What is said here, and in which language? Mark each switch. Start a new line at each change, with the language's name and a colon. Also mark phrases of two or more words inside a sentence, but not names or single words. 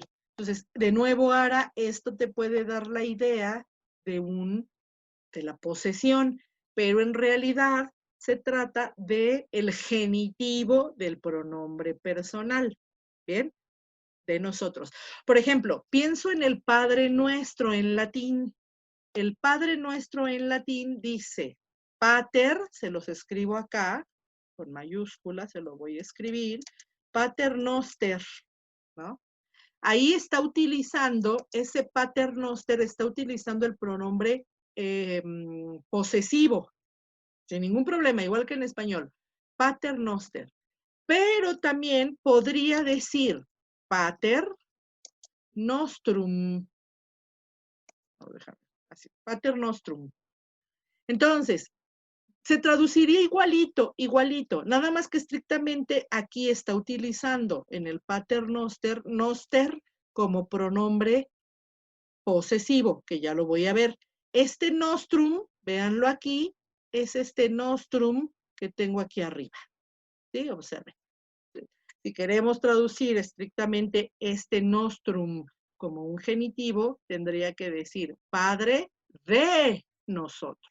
Spanish: Entonces, de nuevo, ahora, esto te puede dar la idea de la posesión, pero en realidad se trata de el genitivo del pronombre personal. ¿Bien? De nosotros. Por ejemplo, pienso en el Padre Nuestro en latín. El Padre Nuestro en latín dice, pater, se los escribo acá, con mayúsculas, se lo voy a escribir,
Latin: pater noster,
Spanish: ¿no? Ahí está utilizando, ese
Latin: pater noster
Spanish: está utilizando el pronombre posesivo, sin ningún problema, igual que en español,
Latin: pater noster.
Spanish: Pero también podría decir
Latin: pater nostrum.
Spanish: Vamos a dejar así,
Latin: pater nostrum.
Spanish: Entonces, se traduciría igualito, nada más que estrictamente aquí está utilizando en el
Latin: pater noster,
Spanish: noster como pronombre posesivo, que ya lo voy a ver. Este nostrum, véanlo aquí, es este nostrum que tengo aquí arriba. ¿Sí? Observen. Si queremos traducir estrictamente este nostrum como un genitivo, tendría que decir Padre de nosotros.